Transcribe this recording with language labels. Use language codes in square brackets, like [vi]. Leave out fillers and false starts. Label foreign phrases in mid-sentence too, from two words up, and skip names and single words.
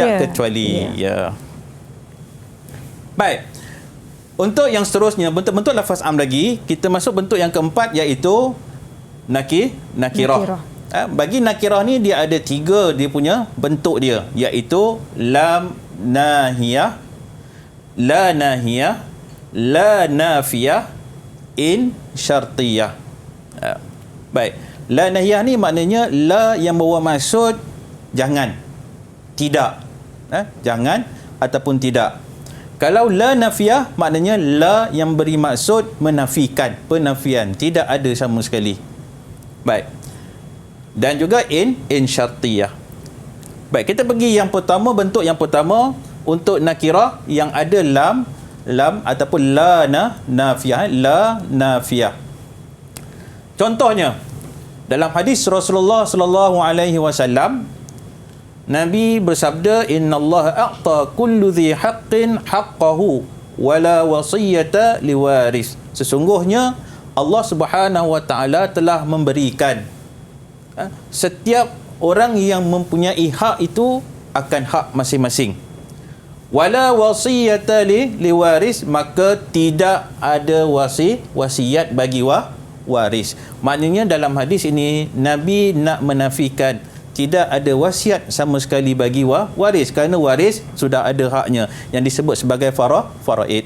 [ms] Tidak terkecuali. Ya. Baik. Untuk yang seterusnya, bentuk-bentuk lafaz am lagi, kita masuk bentuk yang keempat iaitu nakirah. Bagi nakirah ni dia ada 3 dia punya bentuk dia, iaitu [ar] لام ناهية، لا ناهية، لا نافية، إن شرطية. [ms] Baik. [ar] لا ناهية [ms] ni maknanya la yang bawa maksud jangan, tidak. Jangan ataupun tidak. Kalau [ar] لا نافية [ms] maknanya la yang beri maksud menafikan, penafian, tidak ada sama sekali. Baik. Dan juga [ar] إن شرطية. [ms] Baik, kita pergi yang pertama, bentuk yang pertama untuk nakirah yang ada lam ataupun [ar] لا نافية. [ms] Contohnya dalam hadis Rasulullah [ar] صلى الله عليه وسلم, [ms] Nabi bersabda, [ar] إن الله أعطى كل ذي حق حقه ولا وصية لوارث. [ms] Sesungguhnya Allah [ar] سبحانه وتعالى [ms] telah memberikan setiap orang yang mempunyai hak itu akan hak masing-masing. [ar] ولا وصية لوارث, [ms] maka tidak ada wasiat bagi waris. Maknanya dalam hadis ini Nabi nak menafikan tidak ada wasiat sama sekali bagi waris, kerana waris sudah ada haknya yang disebut sebagai faraid.